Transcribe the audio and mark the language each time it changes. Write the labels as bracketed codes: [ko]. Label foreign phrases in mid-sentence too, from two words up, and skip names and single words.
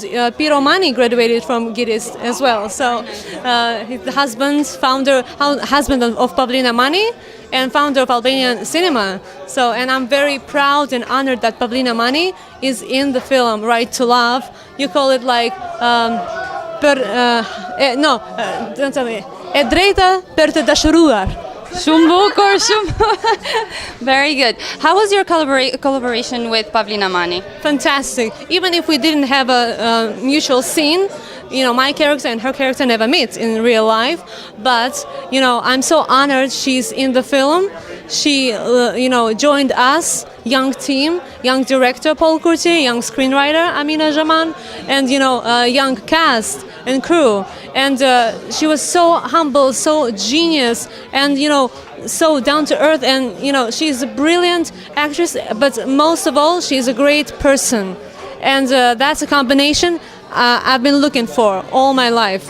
[en] Piero Mani graduated from GITIS as well. So he's the husband of Pavlina Mani and founder of Albanian cinema. So, and I'm very proud and honored that Pavlina Mani is in the film Right to Love. You call it like don't tell me. [sq] E drejta për të dashuruar. Shumë bukur, shumë. [en] Very good. How was your collaboration with Pavlina Mani? Fantastic. Even if we didn't have a mutual scene, my character and her character never meet in real life, but I'm so honored she's in the film. She joined us, young team, young director Paul Curti, young screenwriter Amina Jaman, and young cast and crew, and she was so humble, so genius, and so down to earth, and she's a brilliant actress, but most of all she's a great person, and that's a combination I've been looking for all my life.